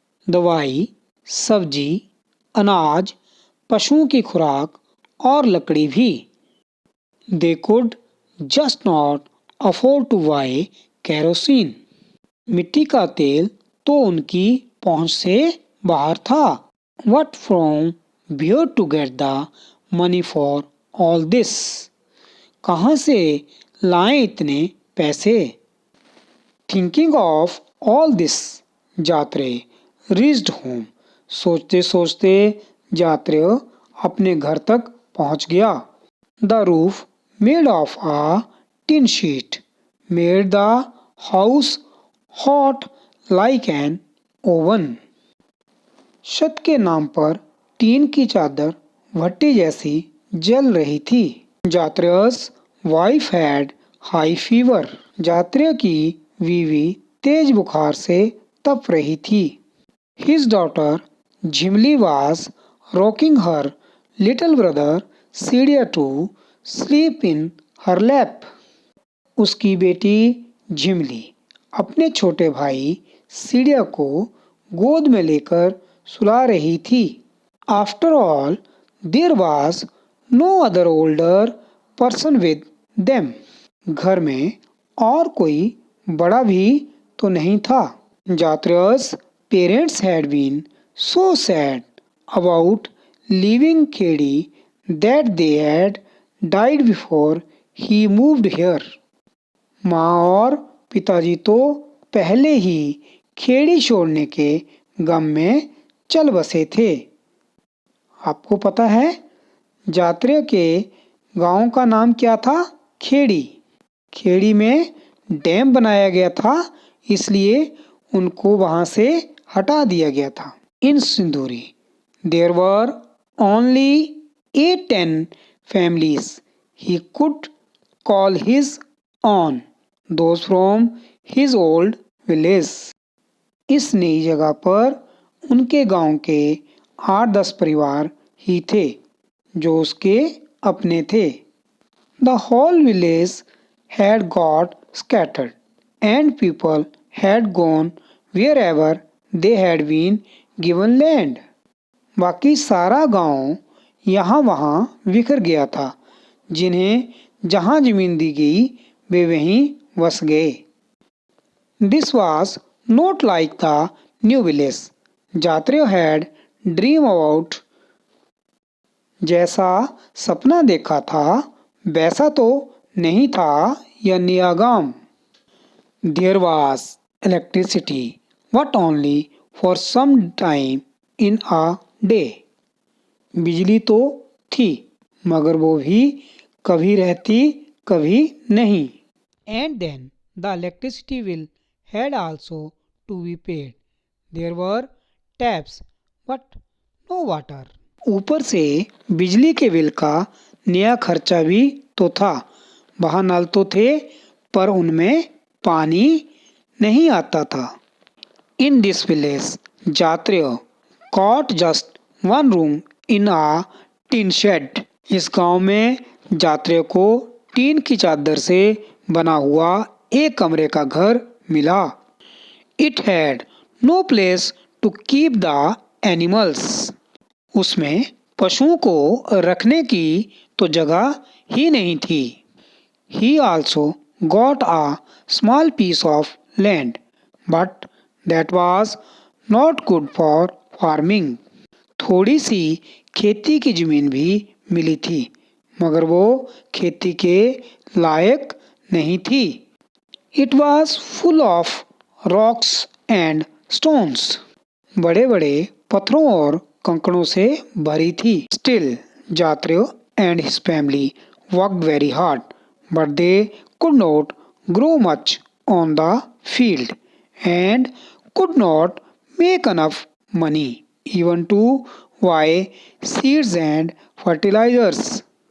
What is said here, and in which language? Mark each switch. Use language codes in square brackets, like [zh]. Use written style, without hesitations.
[hi] दवाई, सब्जी, अनाज, पशुओं की खुराक और लकड़ी भी। [en] They could just not afford to buy kerosene. [hi] मिट्टी का तेल तो उनकी पहुंच से बाहर था। [en] What from where to get the money for all this? [hi] कहाँ से लाएं इतने पैसे? [en] Thinking of all this, Jatre reached home. [hi] सोचते सोचते जात्रे अपने घर तक पहुंच गया। [en] The roof made of a tin sheet made the house hot like an oven. [hi] छत के नाम पर टीन की चादर भट्टी जैसी जल रही थी। [en] Jatre's wife had high fever. [hi] जात्रे की वीवी तेज बुखार से तप रही थी। [en] His daughter Jimli was rocking her little brother Sidia to sleep in her lap. [hi] उसकी बेटी झिमली अपने छोटे भाई सीडिया को गोद में लेकर सुला रही थी। [en] After all, there was no other older person with them. [hi] घर में और कोई बड़ा भी तो नहीं था। [en] Jatra's parents had been so sad about leaving Khedi that they had died before he moved here. [hi] माँ और पिताजी तो पहले ही खेड़ी छोड़ने के गम में चल बसे थे। आपको पता है जात्रेय के गांव का नाम क्या था? खेड़ी। खेड़ी में डैम बनाया गया था, इसलिए उनको वहां से हटा दिया गया था। [en] In Sinduri there were only 8-10 families he could call his own, those from his old village. [hi] इस नई जगह पर उनके गांव के 8-10 परिवार ही थे जो उसके अपने थे। [en] The whole village had got scattered and people had gone wherever they had been given land. [hi] बाकी सारा गांव यहाँ वहाँ बिखर गया था। जिन्हें जहाँ जमीन दी गई वे वहीं बस गए। [en] This was not like the new village Jatreya had dream about. [hi] जैसा सपना देखा था वैसा तो नहीं था यह नया गांव। [en] There was electricity, but only for some time in a day. [hi] बिजली तो थी मगर वो भी कभी रहती कभी नहीं। [en] And then the electricity bill had also to be paid. There were taps but no water. [hi] ऊपर से बिजली के बिल का नया खर्चा भी तो था। वहाँ नल तो थे पर उनमें पानी नहीं आता था। [en] In this village, Jatreya got just one room in a tin shed. [hi] इस गांव में जात्रेय को टीन की चादर से बना हुआ एक कमरे का घर मिला। [en] It had no place to keep the animals. [hi] उसमें पशुओं को रखने की तो जगह ही नहीं थी। [en] He also got a small piece of land, but that was not good for farming. [hi] थोड़ी सी खेती की जमीन भी मिली थी मगर वो खेती के लायक नहीं थी। [en] It was full of rocks and stones. [hi] बड़े बड़े पत्थरों और कंकड़ों से भरी थी। [en] Still, Jatreya and his family worked very hard, but they could not grow much on the field and could not make enough money even to buy seeds and fertilizers.